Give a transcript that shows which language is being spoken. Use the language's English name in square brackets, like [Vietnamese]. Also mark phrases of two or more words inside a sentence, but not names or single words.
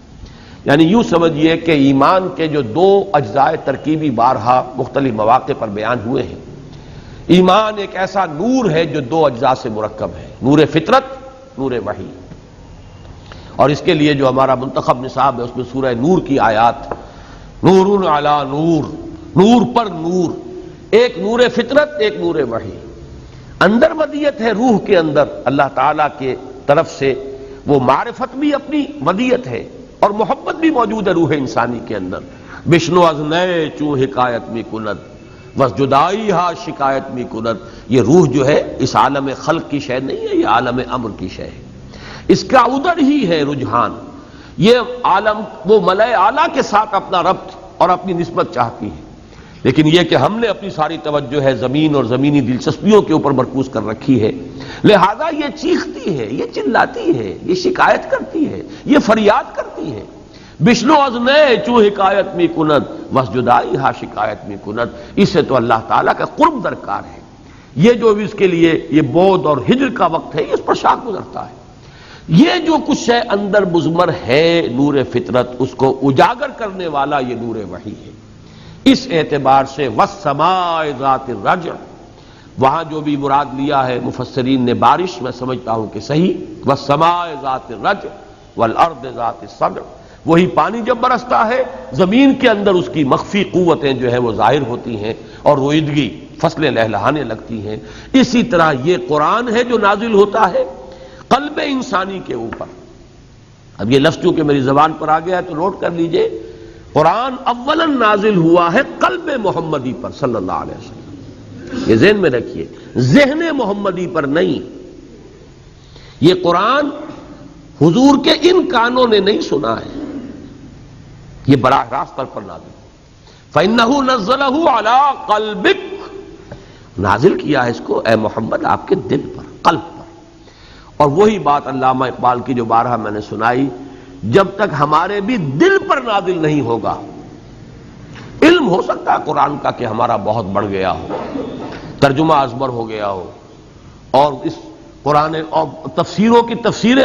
[Urdu] یعنی یوں سمجھیے کہ ایمان کے جو دو اجزاء ترکیبی بارہا مختلف مواقع پر بیان ہوئے ہیں، ایمان ایک ایسا نور ہے جو دو اجزاء سے مرکب ہے، نور فطرت، نور وحی، اور اس کے لیے جو ہمارا منتخب نصاب ہے اس میں سورہ نور کی آیات، [Arabic] نور علی نور، [Urdu] نور پر نور، ایک نور فطرت، ایک نور وحی، اندر ودیت ہے روح کے اندر اللہ تعالیٰ کے طرف سے، وہ معرفت بھی اپنی ودیت ہے اور محبت بھی موجود ہے روح انسانی کے اندر، [Persian] بشنو از نئے چوں حکایت می کند بس جدائی ہا شکایت می کند، [Urdu] یہ روح جو ہے اس عالم خلق کی شے نہیں ہے، یہ عالم امر کی شے ہے، اس کا ادھر ہی ہے رجحان، یہ عالم وہ ملائے اعلیٰ کے ساتھ اپنا ربط اور اپنی نسبت چاہتی ہے، لیکن یہ کہ ہم نے اپنی ساری توجہ ہے زمین اور زمینی دلچسپیوں کے اوپر مرکوز کر رکھی ہے، لہذا یہ چیختی ہے، یہ چلاتی ہے، یہ شکایت کرتی ہے، یہ فریاد کرتی ہے، [Persian] بشنو از نئے چوں حکایت می کند وس جدائی ہا شکایت می کند، [Urdu] اس سے تو اللہ تعالیٰ کا قرب درکار ہے، یہ جو بھی اس کے لیے یہ بود اور ہجر کا وقت ہے، اس پر شاک گزرتا ہے، یہ جو کچھ ہے اندر مضمر ہے نور فطرت، اس کو اجاگر کرنے والا یہ نور وحی ہے۔ اس اعتبار سے [Arabic] والسماء ذات الرجع، [Urdu] وہاں جو بھی مراد لیا ہے مفسرین نے بارش، میں سمجھتا ہوں کہ صحیح، [Arabic] والسماء ذات الرجع والارض ذات الصدع، [Urdu] وہی پانی جب برستا ہے زمین کے اندر اس کی مخفی قوتیں جو ہیں وہ ظاہر ہوتی ہیں اور رویدگی فصلیں لہلہانے لگتی ہیں، اسی طرح یہ قرآن ہے جو نازل ہوتا ہے قلب انسانی کے اوپر۔ اب یہ لفظ چونکہ میری زبان پر آ گیا ہے تو نوٹ کر لیجئے، قرآن اولاً نازل ہوا ہے قلب محمدی پر [Arabic] صلی اللہ علیہ وسلم، [Urdu] یہ ذہن میں رکھیے، ذہن محمدی پر نہیں، یہ قرآن حضور کے ان کانوں نے نہیں سنا ہے، یہ براہ راست طور پر نازل، [Arabic] فَإِنَّهُ نَزَّلَهُ عَلَىٰ قَلْبِكَ، [Urdu] نازل کیا ہے اس کو اے محمد آپ کے دل پر، قلب پر، اور وہی بات علامہ اقبال کی جو بارہا میں نے سنائی، جب تک ہمارے بھی دل پر نازل نہیں ہوگا، علم ہو سکتا ہے قرآن کا کہ ہمارا بہت بڑھ گیا ہو، ترجمہ ازبر ہو گیا ہو، اور اس قرآن اور تفسیروں کی تفسیریں